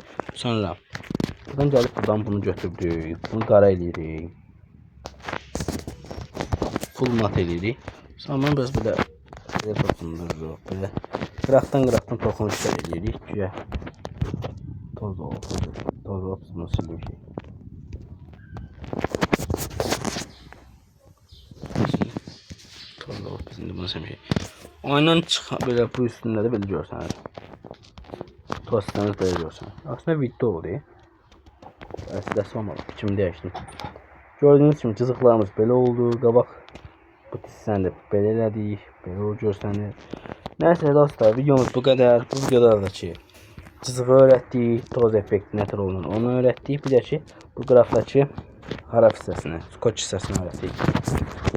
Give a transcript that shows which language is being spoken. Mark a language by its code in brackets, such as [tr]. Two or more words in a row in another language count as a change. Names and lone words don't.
[az] Sonra buradan gəlib buradan bunu götürdük. Bunu qara edirik. Full mat edirik. Sonra bunu biraz belə toxundururuq. Belə qıraqdan toxunuşlar edirik ki toz olsun. Toz olsun bunu silirik. Toz olsun şimdi bunu silirik. [tr] Aynen çıkan böyle bu üstünde de böyle görseniz. Toz sistemimiz böyle görseniz. [az] Aslında video oldu. Əslində olmadı. Kimi dəyişdim. Gördüğünüz kimi cızıqlarımız belə oldu. Qabaq bu hissəni də belə elədik. Belə o görsənir. Nəysə dostlar, videomuz bu qədər. Bu videoda da ki cızığı öyrətdik. Toz effekti nətər olunur onu öyrətdik. Bir də ki bu qrafdakı haraf hissəsini, skoç hissəsini öyrətdik.